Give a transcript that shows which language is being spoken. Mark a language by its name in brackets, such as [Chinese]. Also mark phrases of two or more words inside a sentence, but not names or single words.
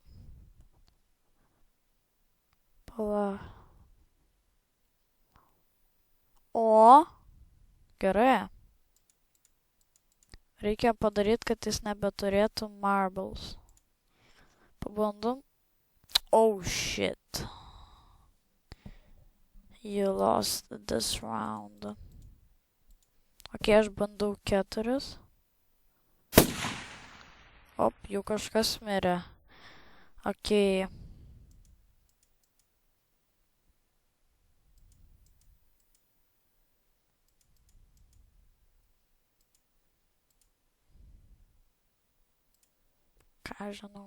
[Lithuanian] Pala. Gerai. Reikia padaryti, kad jis nebeturėtų marbles. Pabandom. [English] Oh shit. You lost this round. [Lithuanian] Ok, aš bandau 4. Op, jau kažkas mirė. Okei. Ką žinau.